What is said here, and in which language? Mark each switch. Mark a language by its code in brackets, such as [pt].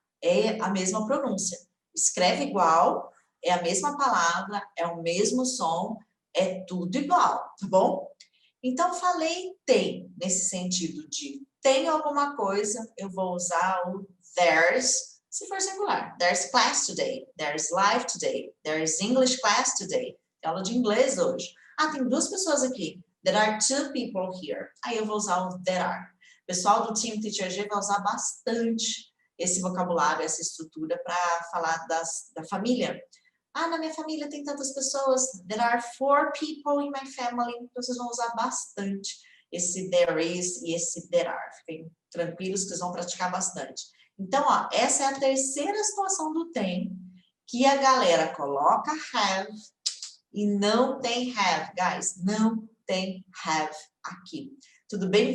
[pt] É a mesma pronúncia. Escreve igual, é a mesma palavra, é o mesmo som, é tudo igual, tá bom? Então, falei tem, nesse sentido de tem alguma coisa, eu vou usar o there's, se for singular. [en] There's class today, there's live today, there's English class today. [pt] Tem aula de inglês hoje. Ah, tem duas pessoas aqui. [en] There are two people here. [pt] Aí eu vou usar o there are. O pessoal do Team Teacher G vai usar bastante esse vocabulário, essa estrutura para falar da família. Ah, na minha família tem tantas pessoas. [en] There are 4 people in my family. [pt] Então, vocês vão usar bastante esse there is e esse there are. Fiquem tranquilos que vocês vão praticar bastante. Então, ó, essa é a terceira situação do tem, que a galera coloca have e não tem have, guys. Não tem have aqui. Tudo bem?